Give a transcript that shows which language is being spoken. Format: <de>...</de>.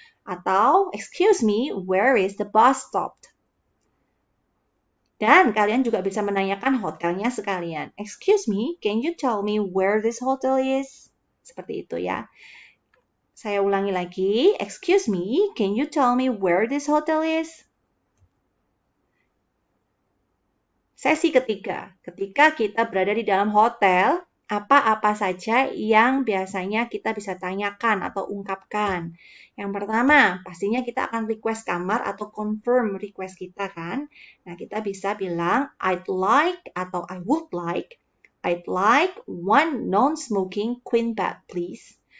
<en>Atau, excuse me, where is the bus stop?</en> <id>Dan kalian juga bisa menanyakan hotelnya sekalian.</id> <en>Excuse me, can you tell me where this hotel is?</en> <id>Seperti itu ya. Saya ulangi lagi,</id> <en>excuse me, can you tell me where this hotel is?</en> <id>Sesi ketiga, ketika kita berada di dalam hotel, apa-apa saja yang biasanya kita bisa tanyakan atau ungkapkan. Yang pertama, pastinya kita akan request kamar atau confirm request kita kan. Nah, kita bisa bilang,</id> <en>I'd like atau I would like, I'd like one non-smoking queen bed please.</en>